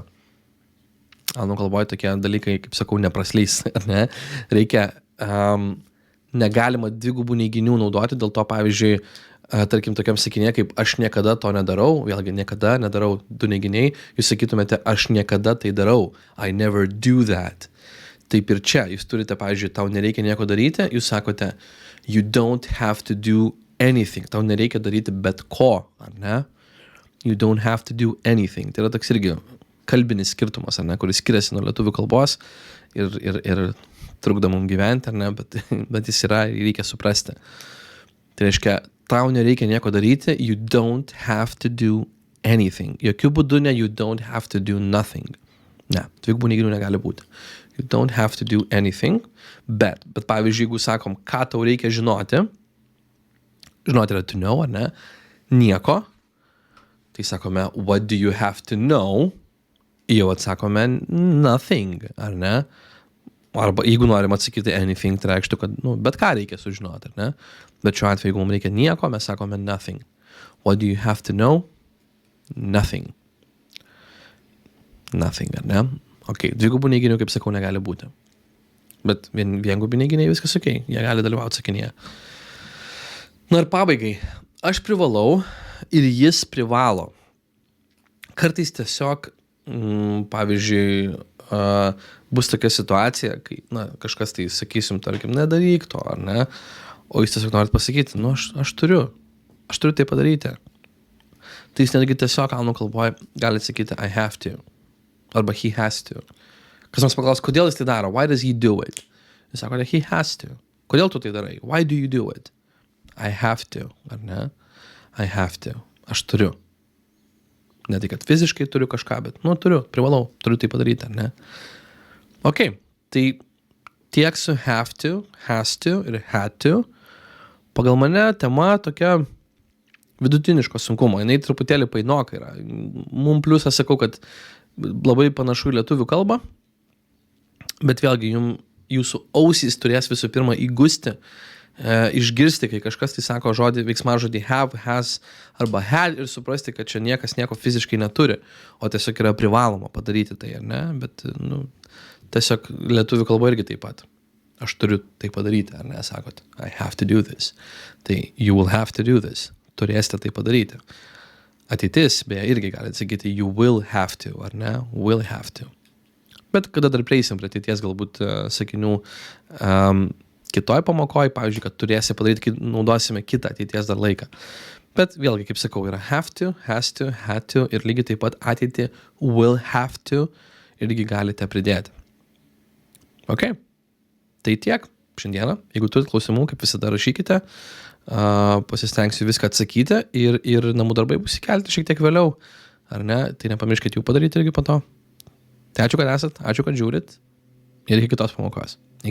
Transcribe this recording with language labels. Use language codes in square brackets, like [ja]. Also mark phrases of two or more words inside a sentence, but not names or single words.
[lt] Anglų kalboje tokie dalykai, kaip sakau, nepraslys, ar ne? Reikia, negalima dvigubų neiginių naudoti, dėl to, pavyzdžiui, tarkim, tokiam sakinėje, kaip aš niekada to nedarau, vėlgi niekada nedarau du neiginiai, jūs sakytumėte, aš niekada tai darau, [en] I never do that. [lt] Taip ir čia, jūs turite, pavyzdžiui, tau nereikia nieko daryti, jūs sakote, [en] you don't have to do anything, [lt] tau nereikia daryti bet ko, ar ne? [en] You don't have to do anything. [lt] Tai yra toks irgi kalbinis skirtumas, ar ne, kuris skiriasi nuo lietuvių kalbos ir trukdo mums gyventi, ar ne, bet jis yra, reikia suprasti. Tai reiškia, tau nereikia nieko daryti, [en] you don't have to do anything. [lt] Jokių būdų ne, [en] you don't have to do nothing. [lt] Ne, dvigubų neiginių negali būti. [en] You don't have to do anything, [lt] bet pavyzdžiui, jeigu sakom, ką tau reikia žinoti yra [en] to know, [lt] ar ne, nieko, tai sakome, [en] what do you have to know, [lt] jau atsakome nothing, ar ne, arba jeigu norim atsakyti anything, tai reikštų, kad, bet ką reikia sužinoti, ar ne, bet šiuo atveju, jeigu mums reikia nieko, mes sakome nothing. [en] What do you have to know? Nothing. Nothing, [lt] ar ne? Ok, dvigubų neiginių, kaip sakau, negali būti. Bet viengubų neiginiai viskas ok, jie gali dalyvauti sakinyje. Na ir pabaigai, aš privalau ir jis privalo. Kartais tiesiog, pavyzdžiui, bus tokia situacija, kai kažkas tai sakysim, tarkim, nedaryk to, ar ne? O jūs tiesiog norit pasakyti, aš turiu tai padaryti. Tai jis netgi tiesiog anglų kalboje gali sakyti [en] I have to. Arba he has to. [lt] Kas nors paklaus, kodėl jis tai daro? [en] Why does he do it? [lt] Jis sako, [en] he has to. [lt] Kodėl tu tai darai? [en] Why do you do it? I have to, [lt] ar ne? [en] I have to. [lt] Aš turiu. Ne tai, kad fiziškai turiu kažką, bet, turiu, privalau, turiu tai padaryti, ar ne? Ok, tai tiek su [en] have to, has to [lt] ir [en] had to. [lt] Pagal mane tema tokia vidutiniško sunkumo. Jinai truputėlį painoka yra. Mum pliusą sakau, kad labai panašu į lietuvių kalbą, bet vėlgi jūsų ausys turės visų pirma įgusti, išgirsti, kai kažkas tai sako veiksmažodį have, has arba had ir suprasti, kad čia niekas nieko fiziškai neturi, o tiesiog yra privaloma padaryti tai, ar ne? Bet, tiesiog lietuvių kalba irgi taip pat. Aš turiu tai padaryti, ar ne? Sakot, [en] I have to do this. Tai you will have to do this. [lt] Turėsite tai padaryti. Ateitis, beje, irgi gali sakyti [en] you will have to, [lt] ar ne? [en] Will have to. [lt] Bet kada dar prieisim prie ateities galbūt sakinių kitoj pamokoj, pavyzdžiui, kad turėsi padaryti, kai naudosime kitą ateities dar laiką. Bet vėlgi, kaip sakau, yra [en] have to, has to, had to [lt] ir lygiai taip pat ateitį [en] will have to [lt] irgi galite pridėti. Ok? Tai tiek. šiandieną. Jeigu turit klausimų, kaip visada rašykite, pasistengsiu viską atsakyti ir namų darbai bus įkelti šiek tiek vėliau, ar ne? Tai nepamirškite jų padaryti irgi po to. Tai ačiū, kad esat, ačiū, kad žiūrit ir iki kitos pamokos.